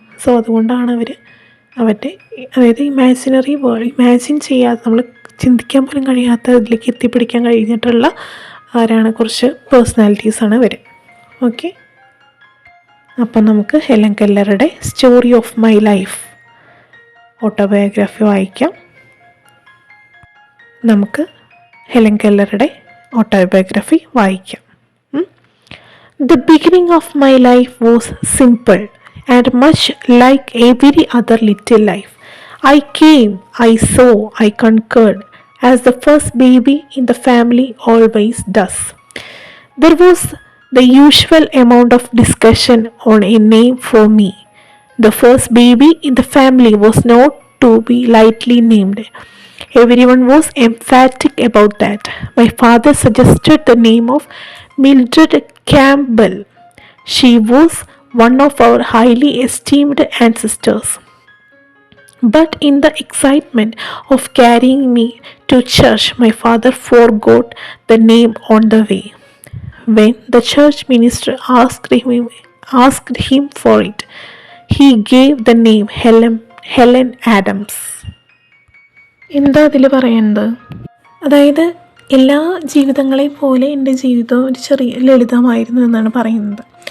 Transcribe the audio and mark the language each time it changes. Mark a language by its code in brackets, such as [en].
[ml] So അതുകൊണ്ടാണ് അതായത് imaginary world, imagine ചെയ്യാതെ, നമ്മൾ ചിന്തിക്കാൻ പോലും കഴിയാത്ത ഇതിലേക്ക് എത്തിപ്പിടിക്കാൻ കഴിഞ്ഞിട്ടുള്ള കുറച്ച് പേഴ്സണാലിറ്റീസാണ് ഇവർ. ഓക്കെ, അപ്പം നമുക്ക് Helen കെല്ലറുടെ story of my life autobiography വായിക്കാം. നമുക്ക് ഹെലൻ കെല്ലറുടെ ഓട്ടോബയോഗ്രഫി വായിക്കാം. [en] The beginning of my life was simple and much like every other little life. I came, I saw, I conquered, as the first baby in the family always does. There was the usual amount of discussion on a name for me. The first baby in the family was not to be lightly named. Everyone was emphatic about that. My father suggested the name of Mildred Campbell. She was one of our highly esteemed ancestors. But in the excitement of carrying me to church, my father forgot the name on the way. When the church minister asked him for it, he gave the name Helen Adams. [ml] എന്താ അതിൽ പറയുന്നത്? അതായത് എല്ലാ ജീവിതങ്ങളെ പോലെ എൻ്റെ ജീവിതം ഒരു ചെറിയ ലളിതമായിരുന്നു എന്നാണ് പറയുന്നത്.